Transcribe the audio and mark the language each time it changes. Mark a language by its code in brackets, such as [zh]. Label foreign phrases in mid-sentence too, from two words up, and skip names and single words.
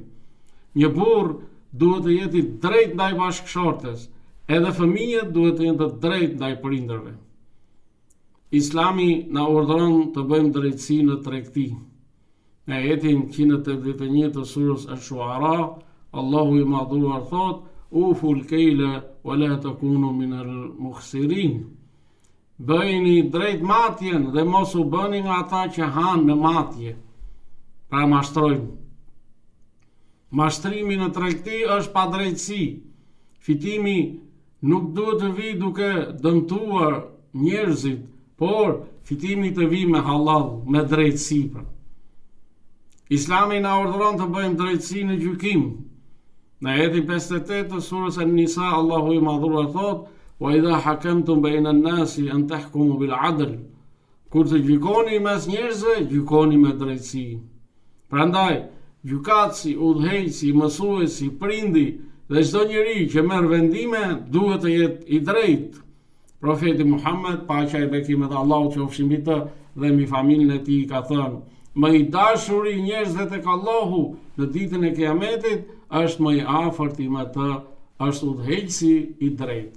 [sq] Një burr duhet të jetë i drejtë ndaj bashkëshortes, edhe fëmijët duhet të jenë të drejtë ndaj prindërve. Islami na urdhëron të bëjmë drejtësi në tregti. Në ajetin 181 të surës Ash-Shuara, Allahu i madhuar thot: [ar] "أوفوا الكيل ولا تكونوا من المخسرين." [sq] Bëjni drejt matjen dhe mos u bëni nga ata që hanë me matje. Pra mashtrojnë. Mashtrimi në tregti është pa drejtësi. Fitimi nuk duhet të vi duke dëmtuar njerëzit, por fitimi të vi me halal, me drejtësi. Islami na urdhëron të bëjmë drejtësi në gjykim. Në ajetin 58 të surës An-Nisa, Allahu i madhuar thot: [ar] "وإذا حكمتم بين الناس أن تحكموا بالعدل." [sq] Kur të gjykoni mes njerëzve, gjykoni me drejtësi. Prandaj, gjykatësi, udhëheqësi, mësuesi, prindi dhe çdo njeri që merr vendime duhet të jetë i drejtë. Profeti Muhammed, paqja e bekimet e Allahut qofshin mbi të dhe mbi familjen e tij, ka thënë: "Më i dashuri i njerëzve tek Allahu në ditën e Kiametit është më i afërt me të, është udhëheqësi i drejtë."